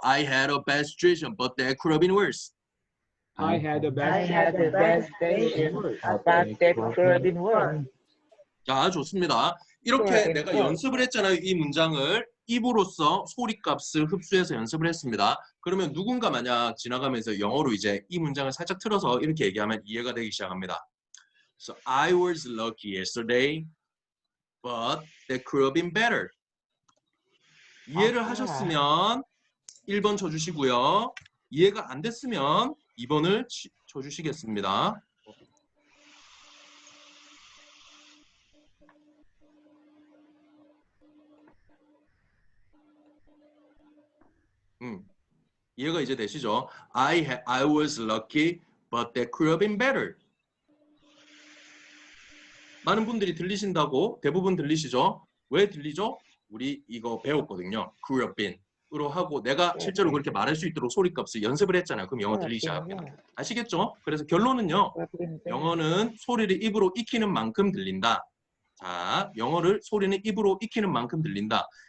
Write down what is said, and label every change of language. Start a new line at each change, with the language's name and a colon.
English: I had a bad situation, but that could have been worse. I had a bad situation. But that could have been worse.
Korean: 자, 좋습니다. 이렇게 내가 연습을 했잖아요. 이 문장을 입으로써 소리값을 흡수해서 연습을 했습니다. 그러면 누군가 만약 지나가면서 영어로 이제 이 문장을 살짝 틀어서 이렇게 얘기하면 이해가 되기 시작합니다.
English: So I was lucky yesterday, but that could have been better.
Korean: 이해를 하셨으면 1번 쳐주시고요. 이해가 안 됐으면 2번을 쳐주시겠습니다. 이해가 이제 되시죠?
English: I was lucky, but that could have been better.
Korean: 많은 분들이 들리신다고 대부분 들리시죠? 왜 들리죠? 우리 이거 배웠거든요.
English: could have been
Korean: 으로 하고 내가 실제로 그렇게 말할 수 있도록 소리값을 연습을 했잖아요. 그럼 영어 들리기 시작합니다. 아시겠죠? 그래서 결론은요. 영어는 소리를 입으로 익히는 만큼 들린다. 자, 영어를 소리는 입으로 익히는 만큼 들린다.